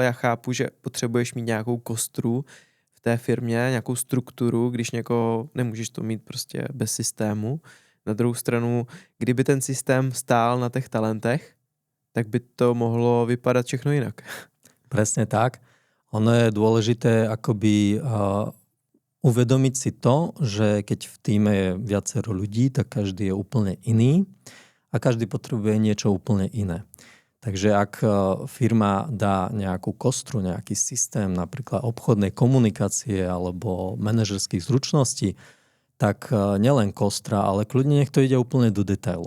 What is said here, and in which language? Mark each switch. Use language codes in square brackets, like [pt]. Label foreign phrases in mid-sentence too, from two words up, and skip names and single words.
[cs] Já chápu, že potřebuješ mít nějakou kostru v té firmě, nějakou strukturu, když někoho nemůžeš to mít prostě bez systému. Na druhou stranu, kdyby ten systém stál na těch talentech, tak by to mohlo vypadat všechno jinak. [sk] Presne tak. Ono je dôležité akoby uvedomiť si to, že keď v týme je viacero ľudí, tak každý je úplne iný a každý potrebuje niečo úplne iné. Takže ak firma dá nejakú kostru, nejaký systém, napríklad obchodnej komunikácie alebo manažerských zručností, tak nielen kostra, ale kľudne nech to ide úplne do detailov.